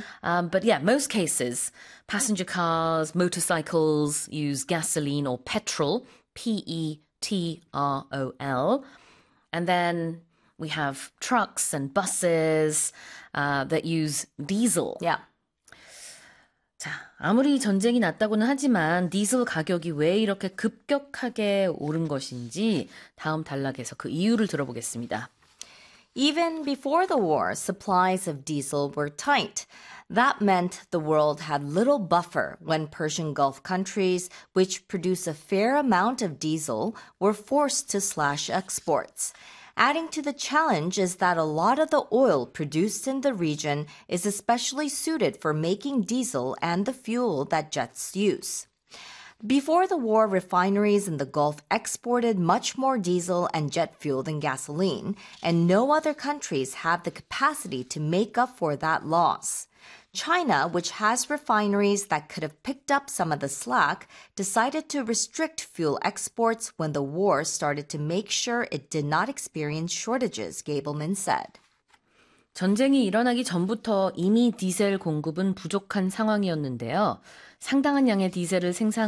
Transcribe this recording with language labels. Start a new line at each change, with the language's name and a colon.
English: But yeah, most cases, passenger cars, motorcycles use gasoline or petrol, PETROL. And then we have trucks and buses that use diesel.
Korean: 자, 아무리 전쟁이 났다고는 하지만 디젤 가격이 왜 이렇게 급격하게 오른 것인지 다음 단락에서 그 이유를 들어보겠습니다.
English: Even before the war, supplies of diesel were tight. That meant the world had little buffer when Persian Gulf countries, which produce a fair amount of diesel, were forced to slash exports. Adding to the challenge is that a lot of the oil produced in the region is especially suited for making diesel and the fuel that jets use. Before the war, refineries in the Gulf exported much more diesel and jet fuel than gasoline, and no other countries have the capacity to make up for that loss. China, which has refineries that could have picked up some of the slack, decided to restrict fuel exports when the war started to make sure it did not experience shortages, Gabelman said.
Korean: 전쟁이 일어나기 전부터 이미 디젤 공급은 부족한 상황이었는데요. 상당한 양의 디젤을 생산한